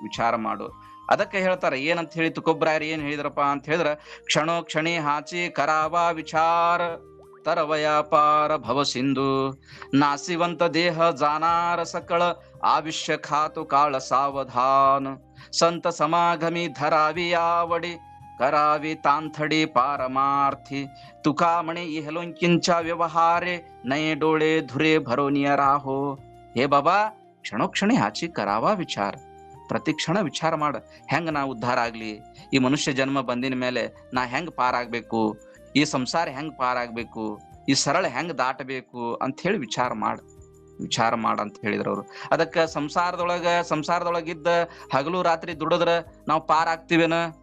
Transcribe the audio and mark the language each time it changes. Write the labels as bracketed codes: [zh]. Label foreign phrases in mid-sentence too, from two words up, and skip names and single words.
[kn] ವಿಚಾರ ಮಾಡು ಅದಕ್ಕೆ ಹೇಳ್ತಾರ ಏನಂತ ಹೇಳಿ ತುಕೋಬ್ರಾಯರ್ ಏನ್ ಹೇಳಿದ್ರಪ್ಪ ಅಂತ ಹೇಳಿದ್ರ, [mr] क्षणो क्षणी हाची करावा विचार तरवयापार भव सिंधु, नाशिवंत देह जाणार सकळ आविष्य खातु काळ सावधान, संत समागमी धरावी यावडी करावी तांथडी पारमार्थी, तुकामणे इहलोंकिंच व्यवहारे नये डोळे धुरे भरोनिय राहो. हे बाबा क्षणोक्षणी हाची करावा विचार. [kn] ಪ್ರತಿ ಕ್ಷಣ ವಿಚಾರ ಮಾಡ, ಹೆಂಗ ನಾ ಉದ್ಧಾರ ಆಗ್ಲಿ, ಈ ಮನುಷ್ಯ ಜನ್ಮ ಬಂದಿನ ಮೇಲೆ ನಾ ಹೆಂಗ್ ಪಾರಾಗ್ಬೇಕು, ಈ ಸಂಸಾರ ಹೆಂಗ್ ಪಾರಾಗ್ಬೇಕು, ಈ ಸರಳ ಹೆಂಗ್ ದಾಟಬೇಕು ಅಂತ ಹೇಳಿ ವಿಚಾರ ಮಾಡ ಅಂತ ಹೇಳಿದ್ರು ಅವ್ರು. ಅದಕ್ಕ ಸಂಸಾರದೊಳಗಿದ್ದ ಹಗಲು ರಾತ್ರಿ ದುಡಿದ್ರ ನಾವು ಪಾರಾಗ್ತಿವೇನ?